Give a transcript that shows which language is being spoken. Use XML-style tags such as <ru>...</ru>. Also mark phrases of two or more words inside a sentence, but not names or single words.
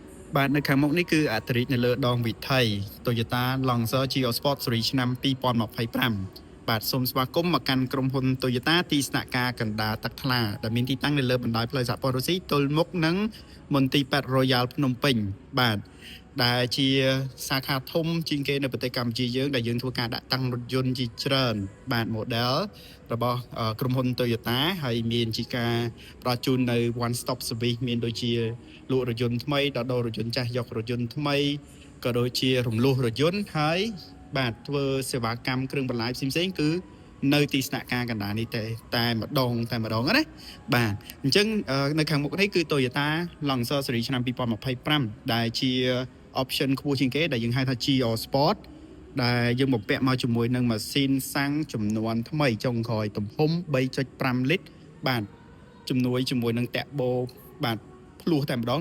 <km>បាទនៅខាងមុខនេះគឺអតិរិទ្ធនៅលើដងវិថី Toyota Lancer Geo Sport Series ឆ្នាំ2025បាទសូមស្វាគមន៍មកកាន់ក្រុមហ៊ុន Toyota ទីស្នាក់ការកណ្ដាលទឹកថ្លាដែលមានទីតាំងនៅលើបណ្ដោយផ្លូវសហព័ន្ធរុស្ស៊ីទល់មុខនឹងម ន្ទីរពេទ្យ Royal ភ្នំពេញបាទដែលជាសាខាធំជាងគេនៅប្រទេសកម្ពុជាយើងដែលយើងធ្វើការដាក់តាំងរថយន្តជាច្រើនបាទ model របស់ក្រុមហ៊ុន Toyota ហើយមាន ជាការផ្ដល់ជូននៅ</km> <en>one stop service</en> <km>មានដូចជាលក់រថយន្តថ្មីដល់រថយន្តចាស់យករថយន្តថ្មីក៏ដូចជារំ លោះរថយន្តហើយបាទធ្វើសេវាកម្មគ្រឿងបន្លាយផ្សេងៗគឺនៅទីស្នាក់ការកណ្ដាលនេះតែម្ដងណាបាទអញ្ចឹងនៅខាងមុខនេះគឺ Toyota Lancer Series ឆ្នាំ2025ដែលជា option ខ្ពស់ជាងគេដែលយើងហៅថា GR Sport ដែលយើងបំពាក់មកជាមួយនឹងម៉ាស៊ីនសាំងចំនួនថ្មីចុងក្រោយទំហំ 3.5 លីត្របាទជំនួយជាមួយនឹង Turbo បាទភ្លោះតែម្ដង</km>